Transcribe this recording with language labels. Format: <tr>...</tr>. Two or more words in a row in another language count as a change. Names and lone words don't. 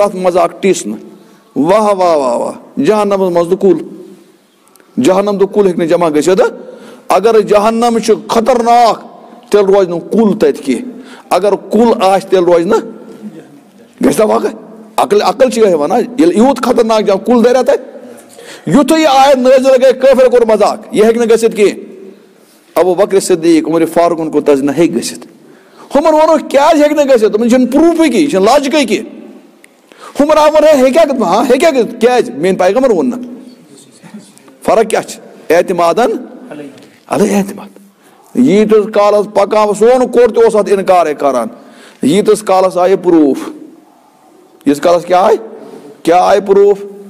<ks>اتھ مذاق ٹیٖسنہٕ واہ واہ واہ واہ جہنمس منٛز تہٕ کُل جہنم تہٕ کُل ہیٚکہِ نہٕ جمع گٔژھِتھ اگر جہنم چھُ خطرناک تیٚلہِ روزِ نہٕ کُل تتہِ کینٛہہ اگر کُل آسہِ تیٚلہِ روزِ نہٕ گژھِ نہ واقع عقل چھِ یِہے ونان ییٚلہِ یوٗت خطرناک جگہ کُل دَریا تتہِ یُتھُے یہِ آیت نٲزِل گٔے کٲفرو کوٚر مذاق یہِ ہیٚکہِ نہٕ گٔژھِتھ کینٛہہ ابوٗ بکر صدیٖق عمر فاروقن کوٚر تس نہ ہیٚکہِ گٔژھِتھ ہُمن ووٚنُکھ کیازِ ہیٚکہِ نہٕ گٔژھِتھ تِمن چھُنہٕ پروٗفٕے کینٛہہ یہِ چھنہٕ لاجِکٕے کینٛہہ ہُمن آو ونان ہیٚکیٛاہ ہاں ہیٚکیٛاہ گٔژھِتھ کیازِ میٲنۍ پیغمبر ووٚن نہٕ فرق کیاہ چھِ اعتمادن علیہ اعتماد ییٖتِس کالس پکان سون کوٚر تہِ اوس اتھ انکارے کران ییٖتِس کالس آیہِ پروٗف ییٖتِس کالس کیٛاہ آیہِ پروٗف</ks>